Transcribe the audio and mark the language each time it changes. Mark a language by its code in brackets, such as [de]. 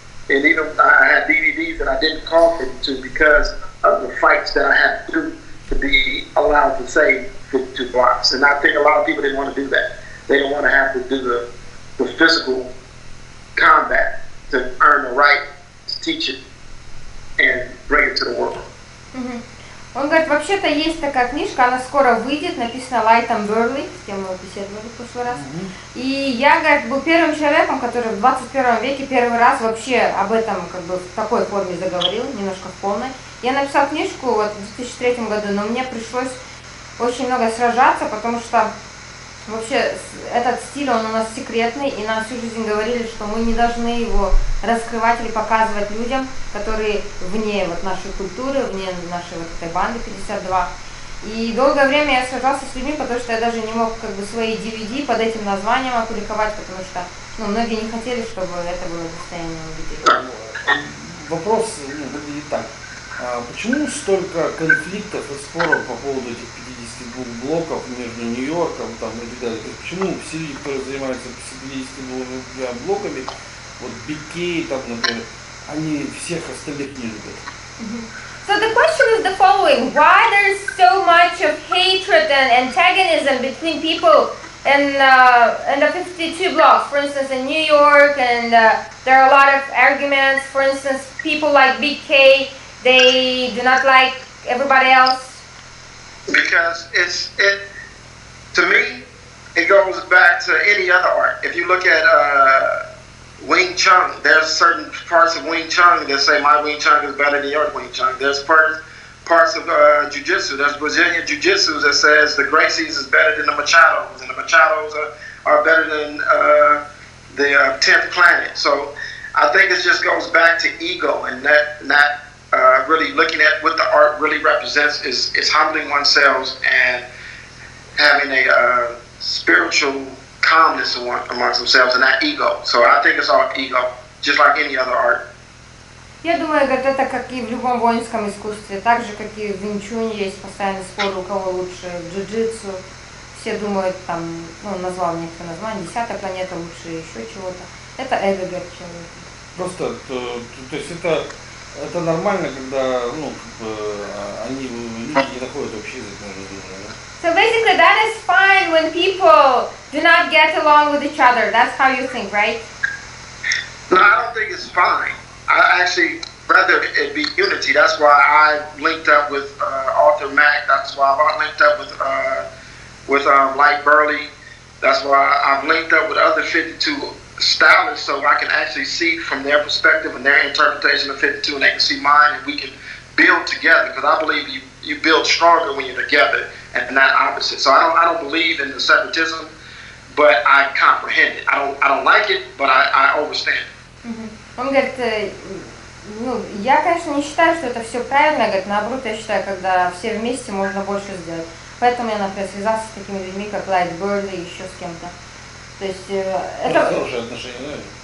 [en] And even I had DVDs that I didn't call 52 because of the fights that I had to do to be allowed to say 52 Blocks. And I think a lot of people didn't want to do that. They didn't want to have to do the physical combat to earn the right to teach it and bring it to the world. Mm-hmm. [ru] Он говорит, вообще-то есть такая книжка, она скоро выйдет, написана Лайтом Берли, с кем мы беседовали в прошлый раз. И я, говорит, был первым человеком, который в 21 веке первый раз вообще об этом как бы в такой форме заговорил, немножко в полной. Я написал книжку вот в 2003 году, но мне пришлось очень много сражаться, потому что вообще этот стиль, он у нас секретный, и нам всю жизнь говорили, что мы не должны его раскрывать или показывать людям, которые вне вот нашей культуры, вне нашей вот этой банды 52. И долгое время я сражался с людьми, потому что я даже не мог как бы свои DVD под этим названием опубликовать, потому что многие не хотели, чтобы это было достоянием людей. Вопрос выглядит так. Почему столько конфликтов и споров по поводу этих 52 блоков между Нью-Йорком там, и так далее? То есть почему все люди, которые занимаются 52 блоками, вот BK, там, например, они всех остальных не любят? [en] So the question is the following: why there's so much of hatred and antagonism between people in the 52 blocks? For instance, in New York, and there are a lot of arguments. For instance, people like BK, they do not like everybody else. Because to me, it goes back to any other art. If you look at Wing Chun, there's certain parts of Wing Chun that say my Wing Chun is better than your Wing Chun. There's parts of Jiu-Jitsu, there's Brazilian Jiu-Jitsu that says the Gracies is better than the Machados, and the Machados are better than the 10th planet. So I think it just goes back to ego and not really looking at what the art really represents is humbling oneself and having a spiritual calmness amongst themselves and not ego. So I think it's all ego, just like any other art. [ru] Я думаю, говорит, это как и в любом воинском искусстве, так же, как и в винчуне есть постоянный спор, у кого лучше, в джиу-джитсу. Все думают, там, ну, назвал некоторые названия, 10-я планета лучше, еще чего-то. Это эго, говорит, человека. Просто, то есть это нормально, когда, ну, они, люди не находят общий язык между собой, да? [en] So basically that is fine when people do not get along with each other. That's how you think, right? No, I don't think it's fine. I actually rather it be unity. That's why I linked up with Arthur Mack. That's why I've linked up with Light Burley. That's why I've linked up with other 52 stylists so I can actually see from their perspective and their interpretation of 52 and they can see mine and we can build together because I believe you build stronger when you're together and not opposite. So I don't believe in the separatism, but I comprehend it. I don't like it, but I understand it. [ru] Он говорит, ну, я, конечно, не считаю, что это все правильно, говорит, наоборот, я считаю, когда все вместе можно больше сделать. Поэтому я, например, связался с такими людьми, как Лайт Бёрли и еще с кем-то. То есть это... Хорошие отношения, наверное?